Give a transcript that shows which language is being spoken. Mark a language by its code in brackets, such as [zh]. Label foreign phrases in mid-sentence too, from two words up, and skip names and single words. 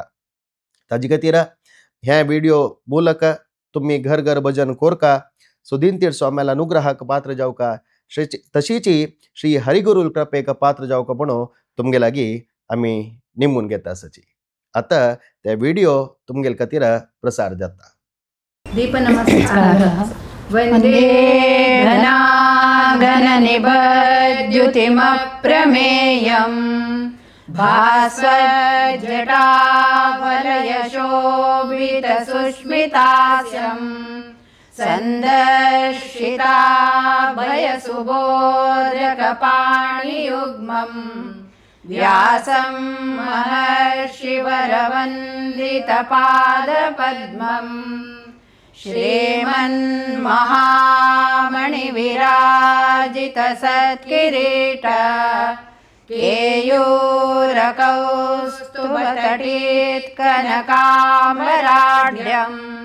[kok] ताजे खातीर हे व्हिडिओ मूलक तुमी घर घर भजन कोरका सुधीन तीर्थ स्वाम्याला अनुग्रहाक पात्र जावका तशीच श्री हरिगुरू कृपेक पात्र जावका म्हणून तुमगे लागीं आमी निमून घेता आसाची. आतां ते व्हिडिओ तुमगेले खातीर प्रसार जाता. दीप नमस्कार. [sa] वंदे घनाघननिभद्युतिमप्रमेयम् भास्वज्जटावलयशोभितसुष्मितास्यं सन्दर्शिताभयसुबोधकपाणियुग्मम् व्यासं महर्षिवरवन्दितपादपद्मम् श्रीमन्महामणिविराजितसत्किरीट केयूरकौस्तुभतटीत्कनकाम्बराढ्यम्